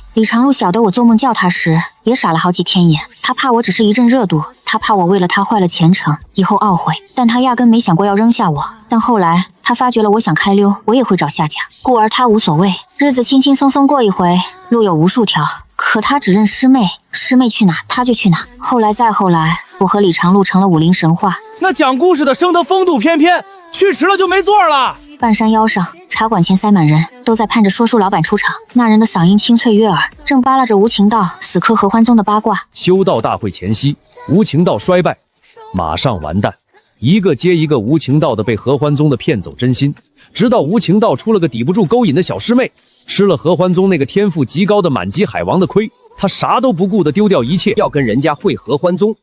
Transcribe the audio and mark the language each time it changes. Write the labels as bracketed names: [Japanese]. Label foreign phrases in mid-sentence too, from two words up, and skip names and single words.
[Chinese] 李長路曉得我做夢叫他時也傻了好幾天眼，他怕我只是一陣熱度，他怕我為了他壞了前程，以後懊悔，但他壓根沒想過要扔下我。但後來他發覺了我想開溜，我也會找下家，故而他無所謂，日子輕輕鬆鬆過一回，路有無數條。可他只認師妹，師妹去哪他就去哪。後來再後來，我和李長路成了武林神話。那講故事的生得風度翩翩，去遲了就沒座了。半山腰上，茶館前塞滿人，都在盼着說書老板出場。那人的嗓音清脆悅耳，正扒拉着無情道死磕合歡宗的八卦。修道大會前夕，無情道衰敗，馬上完蛋。一個接一個無情道的被合歡宗的騙走真心，直到無情道出了個抵不住勾引的小師妹，吃了合歡宗那個天賦極高的滿級海王的虧，他啥都不顧的丟掉一切，要跟人家會合歡宗。